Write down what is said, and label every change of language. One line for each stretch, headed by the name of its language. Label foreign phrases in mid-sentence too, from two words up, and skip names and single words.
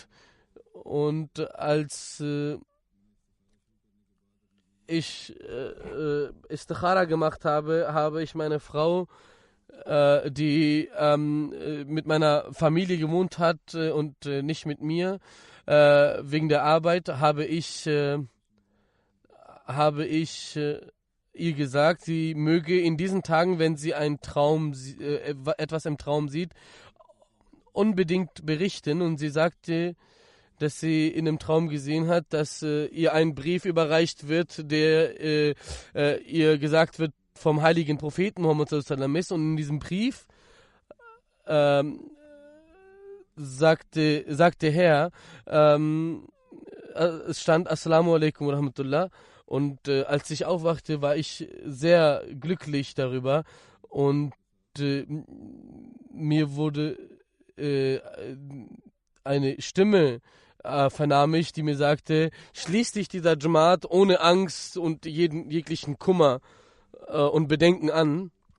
German: Und als ich Istikhara gemacht habe, habe ich meine Frau, die mit meiner Familie gewohnt hat und nicht mit mir, wegen der Arbeit habe ich ihr gesagt, sie möge in diesen Tagen, wenn sie etwas im Traum sieht, unbedingt berichten. Und sie sagte, dass sie in dem Traum gesehen hat, dass ihr ein Brief überreicht wird, der ihr gesagt wird vom heiligen Propheten Muhammad
Arabic: صلى الله عليه وسلم
German: ist. Und in diesem Brief sagte Herr, es stand
Arabic: السلام عليكم ورحمة الله.
German: Und als ich aufwachte, war ich sehr glücklich darüber. Und mir wurde eine Stimme vernahm ich, die mir sagte, schließ dich dieser Jamaat ohne Angst und jeglichen Kummer und Bedenken an.